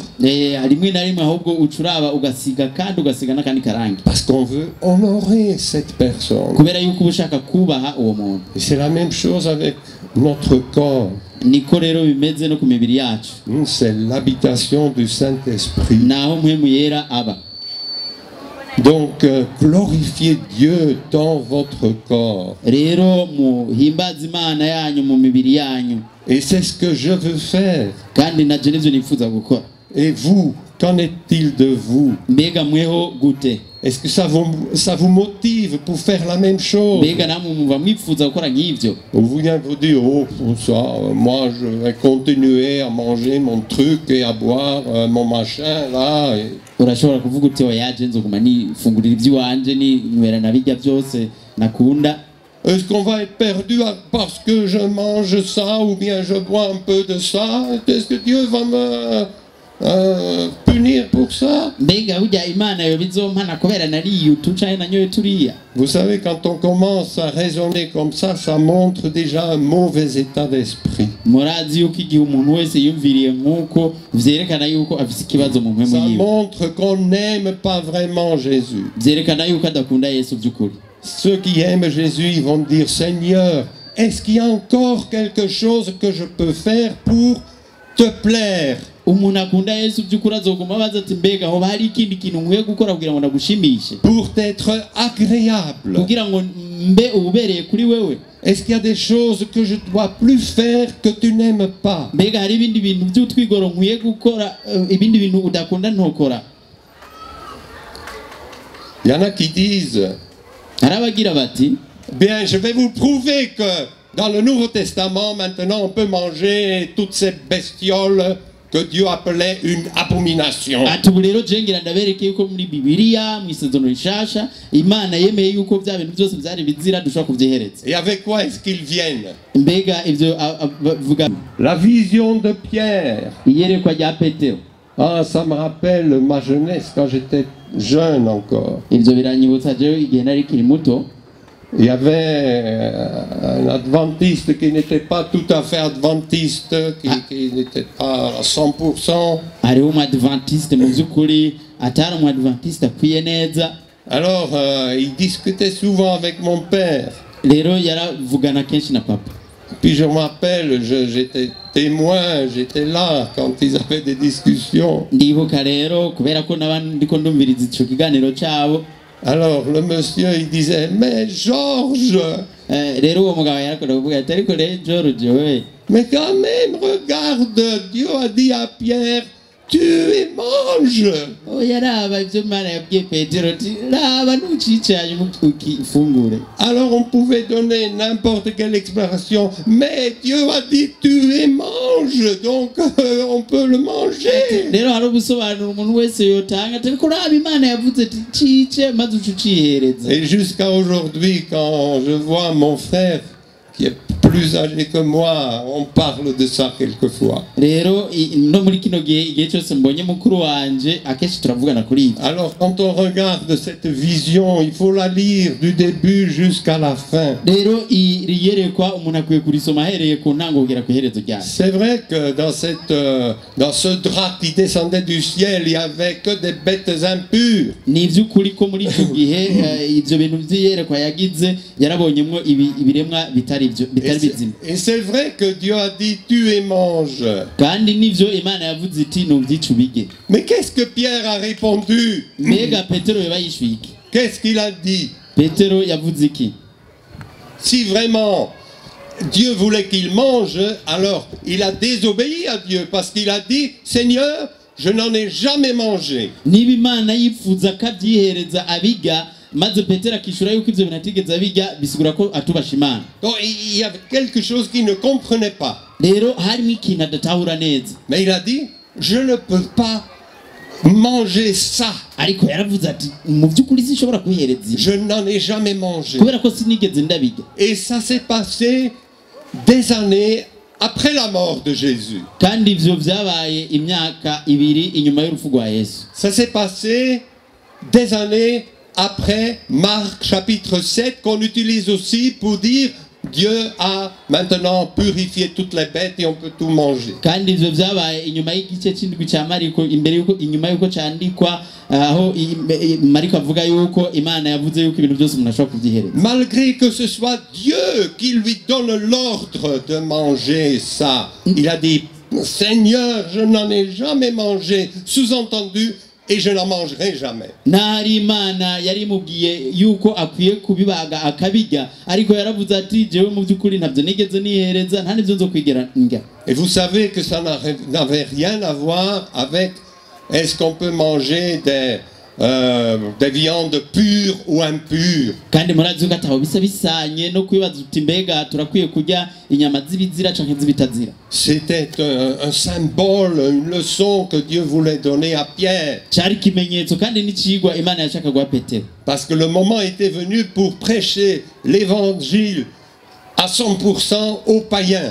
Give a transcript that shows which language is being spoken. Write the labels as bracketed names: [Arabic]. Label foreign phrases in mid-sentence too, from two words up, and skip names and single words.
[Rundi] rimwe na rimwe ahubwo ucuraba ugasiga kandi ugasiga n'akandi karangi [French] parce qu'on veut honorer cette personne. [Rundi] kubera yuko uba ushaka kubaha uwo muntu. [French] Et c'est la même chose avec notre corps. [Rundi] niko rero bimeze no ku mibiri yacu. [French] C'est l'habitation du Saint-Esprit. [Rundi] naho mpwemu yera aba. [French] Donc, glorifiez Dieu dans votre corps. [Rundi] rero muhimbaze Imana yanyu mu mibiri yanyu. [French] Et c'est ce que je veux faire. [Rundi] kandi nabyo nibyo nifuza gukora. [French] Et vous, qu'en est-il de vous? [Rundi] mbega mweho gute [French] Est-ce que ça vous motive pour faire la même chose? [Rundi] mbega namwe mwumva mwifuza gukora nk'ivyo [French] Ou vous vient vous dire, oh, pour ça, moi je vais continuer à manger mon truc et à boire mon machin là. [Rundi] urashobora kuvuga uti oyaje nzoguma nifungurira ivy'iwanje ninywera na birya byose nakunda. [French] Est-ce qu'on va être perdu parce que je mange ça ou bien je bois un peu de ça? Est-ce que Dieu va me punir pour ça? [Rundi] mbega burya imana yo bizompana kubera nariye utu canke nanyoye turiya? [French] Vous savez, quand on commence à raisonner comme ça montre déjà un mauvais état d'esprit. [Rundi] murazi yuko igihe umuntu wese yumviriye nk'uko vyerekana yuko afise ikibazo mu mpemu [French] Ça [Rundi] yiwe, [French] montre qu'on n'aime pas vraiment Jésus. [Rundi] vyerekana yuko adakunda yesu vy'ukuri. [French] Ceux qui aiment Jésus, ils vont dire, Seigneur, est-ce qu'il y a encore quelque chose que je peux faire pour te plaire? [Rundi] umuntu akunda yesu by'ukuri azoguma abaza ati mbega hoba hari ikindi kintu nkwiye gukora kugira ngo ndagushimishe, [French] Pour t'être agréable. [Rundi] kugira ngo mbe ububereye kuri wewe? [French] Est-ce qu'il y a des choses que je ne dois plus faire que tu n'aimes pas? [Rundi] mbega hari ibindi bintu by'utwigoro nkwiye gukora, ibindi bintu udakunda ntokora? [French] Il y en a qui disent, [Rundi] hari abagira bati [French] bien, je vais vous prouver que dans le Nouveau Testament, maintenant, on peut manger toutes ces bestioles que Dieu appelait une abomination. [Rundi] ati ubu rero je ngira ndabereke yuko muri bibiliya mu isezerano rishasha imana yemeye yuko bya bintu byose byari bizira dushobora kuvyihereza. [French] Et avec quoi est-ce qu'ils viennent? [Rundi] mbega ivyo vuga [French] La vision de Pierre. [Rundi] iyerekwa rya petero, [French] Ah, ça me rappelle ma jeunesse quand j'étais jeune encore. [Rundi] ivyo biranyibutsa jewe igihe nari kiri muto. [French] Il y avait un adventiste qui n'était pas tout à fait adventiste, qui n'était pas à 100%. [Rundi] hariho umu-adventiste mu by'ukuri atari umu-adventiste akwiye neza. [French] Alors, il discutait souvent avec mon père. [Rundi] rero yaravugana kenshi na papa. [French] Puis je me rappelle, j'étais témoin, j'étais là quand ils avaient des discussions. [Rundi] ndibuka rero kubera ko n'abandi ndiko ndumviriza ico kiganiro cabo. [French] Alors le monsieur il disait, mais Georges, [Rundi] rero uwo mugabo yarakora kuvuga ati ariko rero George we, [French] mais quand même regarde, Dieu a dit à Pierre, tue et mange. [Rundi] yaraba ivyo Imana yabwiye Petero ati raba ntucicanye ukifungure. [French] Alors on pouvait donner n'importe quelle expression, mais Dieu a dit tue et mange, donc on peut le manger. [Rundi] rero hari ubusobanuro umuntu wese yotanga ati ariko raba Imana yavuze ati cice maze ucihereza. [French] Et jusqu'à aujourd'hui, quand je vois mon frère qui est plus âgé que moi, on parle de ça quelquefois. [Rundi] rero no muri kino gihe cyose mbonye mukuru wanje akenshi turavugana kuri ibi. [French] Alors quand on regarde cette vision, il faut la lire du début jusqu'à la fin. [Rundi] rero riyerekwa umuntu akwiye kurisoma ahereye ku ntango kugera ku iherezo ryayo. [French] C'est vrai que dans ce drap qui descendait du ciel, il n'y avait que des bêtes impures. [Rundi] ni iby'ukuri ko muri icyo gihe ibyo bintu by'iyerekwa yagize yarabonyemo ibiremwa bitari bizima. [French] Et c'est vrai que Dieu a dit tue et mange. [Rundi] kandi nivyo Imana yavuze iti nubyica ubige. [French] Mais qu'est-ce que Pierre a répondu? [Rundi] mbega Petero yaba yishuye iki? [French] Qu'est-ce qu'il a dit? [Rundi] Petero yavuze iki? [French] Si vraiment Dieu voulait qu'il mange, alors il a désobéi à Dieu parce qu'il a dit, Seigneur, je n'en ai jamais mangé. [Rundi] niba Imana yifuza akabyihereza abiga maze Petero akishura yuko ivyo bintu atigeze abiga bisigura ko atubasha Imana. [French] Donc il y avait quelque chose qu'il ne comprenait pas. [Rundi] rero harimo ikintu adatahura neza. [French] Mais il a dit, je ne peux pas manger ça. [Rundi] ariko yaravuze ati mu by'ukuri sinshobora kwihereza ibi [French] Je n'en ai jamais mangé. [Rundi] kubera ko sinigeze ndabiga. [French] Et ça s'est passé des années après la mort de Jésus. [Rundi] kandi ivyo vyabaye imyaka ibiri inyuma y'urupfu rwa Yesu. [French] Ça s'est passé des années après Marc chapitre 7 qu'on utilise aussi pour dire Dieu a maintenant purifié toutes les bêtes et on peut tout manger. [Rundi] kandi ivyo vyabaye inyuma y'igice c'indwi ca Mariko imbere yuko inyuma yuko candikwa aho Mariko avuga yuko Imana yavuze yuko ibintu byose umuntu ashobora kuvyihereza. [French] Malgré que ce soit Dieu qui lui donne l'ordre de manger ça, il a dit Seigneur, je n'en ai jamais mangé, sous-entendu, et je n'en mangerai jamais. [Rundi] nari Imana yari mubwiye yuko akwiye kubibaga akabiga ariko yaravuze ati jewe mu by'ukuri ntabyo nigeze nihereza nta nivyo nzokwigera ndya. [French] Et vous savez que ça n'avait rien à voir avec est-ce qu'on peut manger des viandes pures ou impures? [Rundi] kandi murazi ko ataho bisa bisanye no kwibaza uti mbega turakwiye kurya inyama z'ibizira canke z'ibitazira. [French] C'était un symbole, une leçon que Dieu voulait donner à Pierre. [Rundi] Cari kimenyetso kandi n'icigwa Imana yashaka guha Petero. [French] Parce que le moment était venu pour prêcher l'évangile à 100% aux païens.